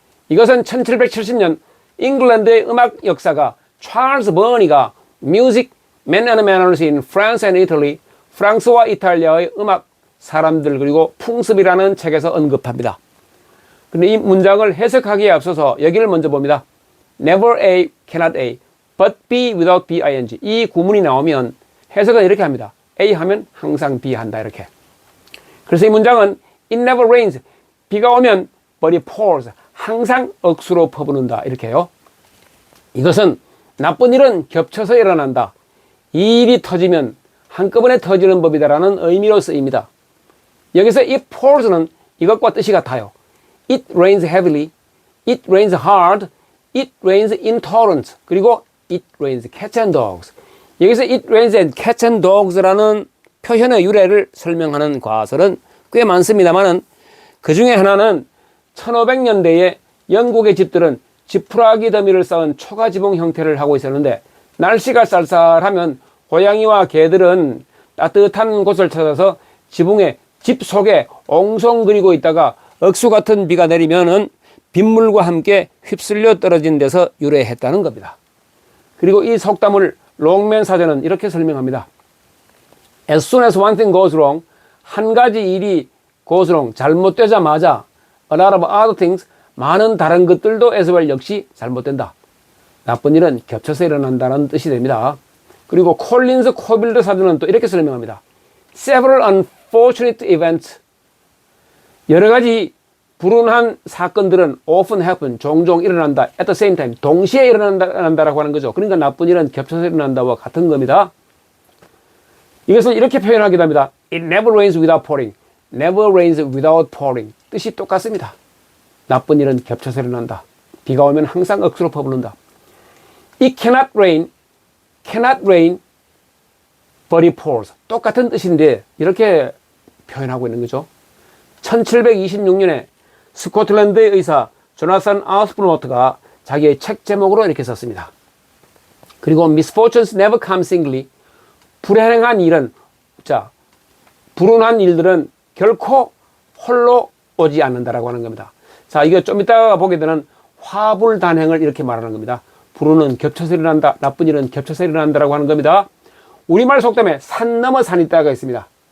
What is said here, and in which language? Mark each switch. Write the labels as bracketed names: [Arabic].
[Korean] 이것은 1770년 잉글랜드의 음악 역사가 찰스 버니가 Music, Men and Manners in France and Italy, 프랑스와 이탈리아의 음악, 사람들 그리고 풍습이라는 책에서 언급합니다. 근데 이 문장을 해석하기에 앞서서 여기를 먼저 봅니다. [English] Never A, cannot A, but B without BING. [Korean] 이 구문이 나오면 해석은 이렇게 합니다. A 하면 항상 B 한다 이렇게. 그래서 이 문장은 [English] It never rains. [Korean] 비가 오면 [English] but it pours. [Korean] 항상 억수로 퍼부는다 이렇게요. 이것은 나쁜 일은 겹쳐서 일어난다. 이 일이 터지면 한꺼번에 터지는 법이다라는 의미로 쓰입니다. 여기서 [English] it pours [Korean] 는 이것과 뜻이 같아요. [English] It rains heavily, it rains hard, it rains in torrents, 그리고 it rains cats and dogs. [Korean] 여기서 [English] it rains and cats and dogs [Korean] 라는 표현의 유래를 설명하는 과설은 꽤 많습니다만은 그 중에 하나는 1500년대에 영국의 집들은 지푸라기 더미를 쌓은 초가지붕 형태를 하고 있었는데 날씨가 쌀쌀하면 고양이와 개들은 따뜻한 곳을 찾아서 지붕에 집 속에 엉성거리고 있다가 억수 같은 비가 내리면은 빗물과 함께 휩쓸려 떨어진 데서 유래했다는 겁니다. 그리고 이 속담을 롱맨 사전은 이렇게 설명합니다. [English] As soon as one thing goes wrong, [Korean] 한 가지 일이 [English] goes wrong, [Korean] 잘못되자마자 [English] a lot of other things, [Korean] 많은 다른 것들도 [English] as well [Korean] 역시 잘못된다. 나쁜 일은 겹쳐서 일어난다는 뜻이 됩니다. 그리고 콜린스 코빌드 사전은 또 이렇게 설명합니다. [English] Several unfortunate events, [Korean] 여러 가지 불운한 사건들은 [English] often happen, [Korean] 종종 일어난다. [English] at the same time, [Korean] 동시에 일어난다라고 하는 거죠. 그러니까 나쁜 일은 겹쳐서 일어난다와 같은 겁니다. 이것을 이렇게 표현하기도 합니다. [English] It never rains without pouring. Never rains without pouring. [Korean] 뜻이 똑같습니다. 나쁜 일은 겹쳐서 일어난다. 비가 오면 항상 억수로 퍼부는다. [English] It cannot rain, but it pours. [Korean] 똑같은 뜻인데 이렇게 표현하고 있는 거죠. 1726년에 스코틀랜드의 의사 조나산 아스프노트가 자기의 책 제목으로 이렇게 썼습니다. 그리고 [English] misfortunes never come singly. [Korean] 불행한 일은, 불운한 일들은 결코 홀로 오지 않는다라고 하는 겁니다. 자, 이거 좀 이따가 보게 되는 화불단행을 이렇게 말하는 겁니다. 불운은 겹쳐서 일어난다, 나쁜 일은 겹쳐서 일어난다라고 하는 겁니다. 우리말 속담에 산 넘어 산 있다가 있습니다.